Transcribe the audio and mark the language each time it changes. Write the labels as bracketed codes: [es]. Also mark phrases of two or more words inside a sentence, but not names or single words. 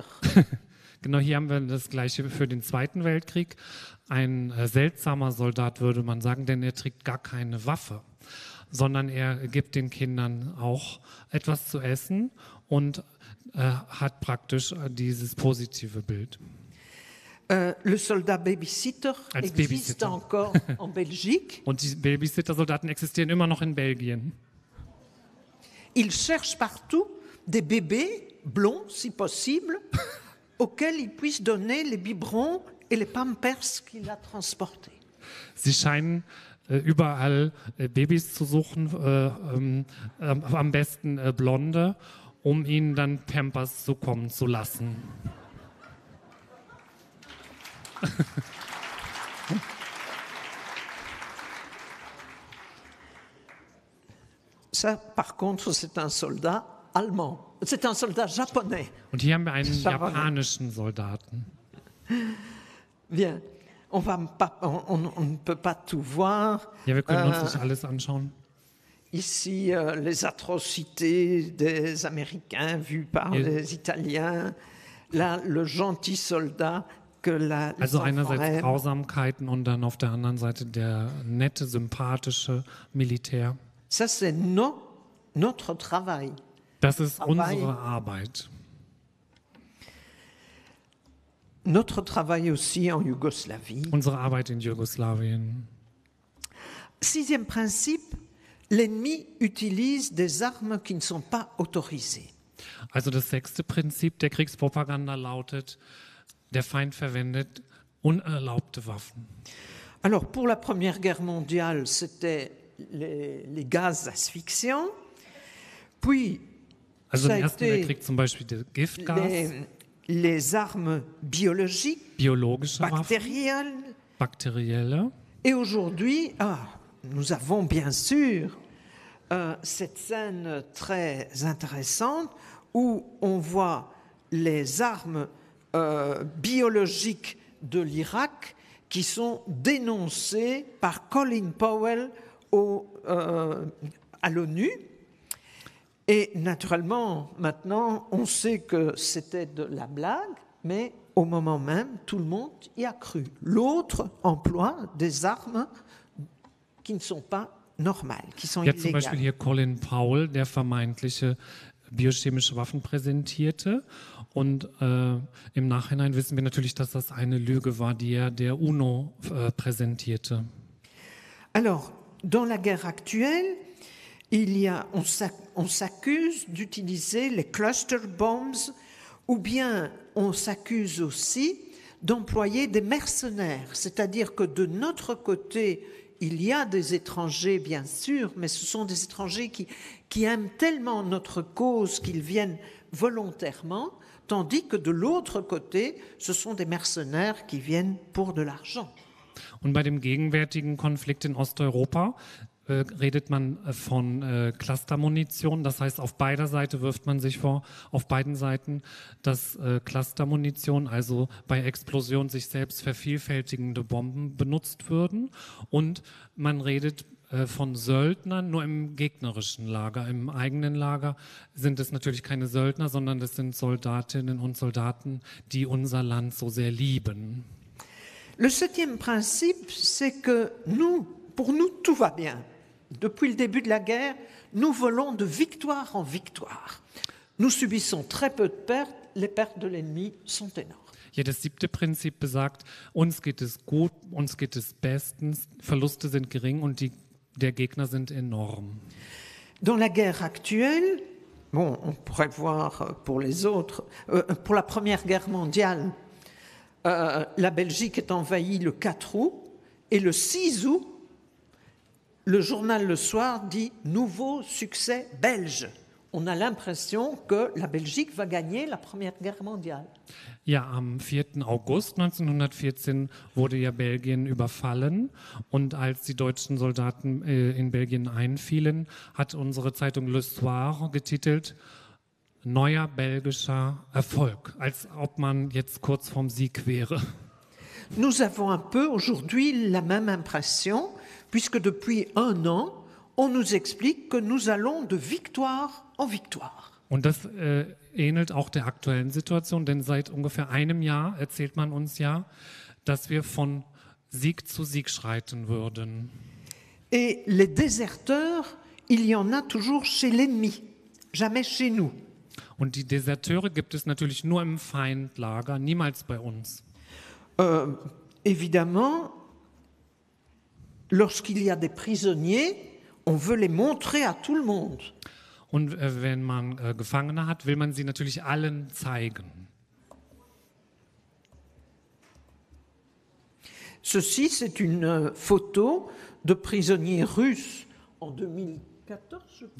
[de] Genau, hier haben wir das Gleiche für den Zweiten Weltkrieg. Ein seltsamer Soldat, würde man sagen, denn er trägt gar keine Waffe, sondern er gibt den Kindern auch etwas zu essen und hat praktisch dieses positive Bild. [fr] Le soldat babysitter [de] Als [fr] existe [de] Babysitter. [fr] encore en Belgique. [de] Und die Babysitter-Soldaten existieren immer noch in Belgien. [fr] Il cherche partout des bébés blonds, si possible, auxquels il puisse donner les biberons et les pampers qu'il a transportés. [de] Sie scheinen überall Babys zu suchen, am besten Blonde, um ihnen dann Pampers zukommen zu lassen. [fr] Ça, par contre, c'est un soldat allemand. C'est un soldat japonais. [de] Und hier haben wir einen [fr] Ça va. [de] japanischen Soldaten. [fr] Bien. On ne peut pas tout voir. [de] Ja, wir können uns nicht alles anschauen. [fr] Ici, les atrocités des Américains vues par Et- les Italiens. Là, le gentil soldat que les [de] Also [fr] enfants [de] einerseits [fr] aiment. [de] Grausamkeiten und dann auf der anderen Seite der nette, sympathische Militär. [fr] Ça, c'est notre travail. [de] Das ist Aber- unsere Arbeit. [fr] Notre travail aussi en Yougoslavie. [de] Unsere Arbeit in Jugoslawien. [fr] Sixième principe, l'ennemi utilise des armes qui ne sont pas autorisées. [de] Also das 6. Prinzip der Kriegspropaganda lautet, der Feind verwendet unerlaubte Waffen. [fr] Alors, pour la Première Guerre mondiale, c'était les gaz asphyxiants. Puis, [de] Also [fr] ça a [de] im Ersten [fr] été [de] Weltkrieg zum Beispiel der Giftgas, [fr] les armes biologiques, [de] biologische Waffen, [fr] bactériennes. [de] bakterielle. [fr] Et aujourd'hui, nous avons bien sûr cette scène très intéressante où on voit les armes biologiques de l'Irak qui sont dénoncées par Colin Powell à l'ONU. Et naturellement, maintenant, on sait que c'était de la blague, mais au moment même, tout le monde y a cru. L'autre emploie des armes qui ne sont pas normales, qui sont [de] Ja, zum Beispiel [fr] illégales. [de] hier Colin Powell, der vermeintliche biochemische Waffen präsentierte. Und im Nachhinein wissen wir natürlich, dass das eine Lüge war, die er der UNO präsentierte. [fr] Alors, dans la guerre actuelle, on s'accuse d'utiliser les [en] cluster bombs [fr] ou bien on s'accuse aussi d'employer des mercenaires. C'est-à-dire que de notre côté, il y a des étrangers, bien sûr, mais ce sont des étrangers qui aiment tellement notre cause qu'ils viennent volontairement, tandis que de l'autre côté, ce sont des mercenaires qui viennent pour de l'argent. [de] Und bei dem gegenwärtigen Konflikt in Osteuropa redet man von Clustermunition. Das heißt, auf beider Seite wirft man sich vor, auf beiden Seiten, dass Clustermunition, also bei Explosion sich selbst vervielfältigende Bomben benutzt würden. Und man redet von Söldnern nur im gegnerischen Lager. Im eigenen Lager sind es natürlich keine Söldner, sondern das sind Soldatinnen und Soldaten, die unser Land so sehr lieben. [fr] Le septième principe, c'est que pour nous, tout va bien. Depuis le début de la guerre, nous volons de victoire en victoire. Nous subissons très peu de pertes, les pertes de l'ennemi sont énormes. [de] Ja, das 7. Prinzip besagt, uns geht es gut, uns geht es bestens, Verluste sind gering und die der Gegner sind enorm. [fr] Dans la guerre actuelle, bon, on pourrait voir pour les autres, pour la Première Guerre mondiale, la Belgique est envahie le 4 août et le 6 août, le journal Le Soir dit « Nouveau succès belge ». On a l'impression que la Belgique va gagner la Première Guerre mondiale. [de] Ja, am 4. August 1914 wurde ja Belgien überfallen und als die deutschen Soldaten in Belgien einfielen, hat unsere Zeitung Le Soir getitelt Neuer belgischer Erfolg, als ob man jetzt kurz vorm Sieg wäre. [fr] Nous avons un peu aujourd'hui la même impression, puisque depuis un an, on nous explique que nous allons de victoire en victoire. [de] Und das ähnelt auch der aktuellen Situation, denn seit ungefähr einem Jahr erzählt man uns ja, dass wir von Sieg zu Sieg schreiten würden. [fr] Et les déserteurs, il y en a toujours chez l'ennemi, jamais chez nous. [de] Und die Deserteure gibt es natürlich nur im Feindlager, niemals bei uns. [fr] Évidemment, lorsqu'il y a des prisonniers, on veut les montrer à tout le monde. [de] Und wenn man Gefangene hat, will man sie natürlich allen zeigen. [fr] Ceci, c'est une photo de prisonniers russes en 2014, je crois.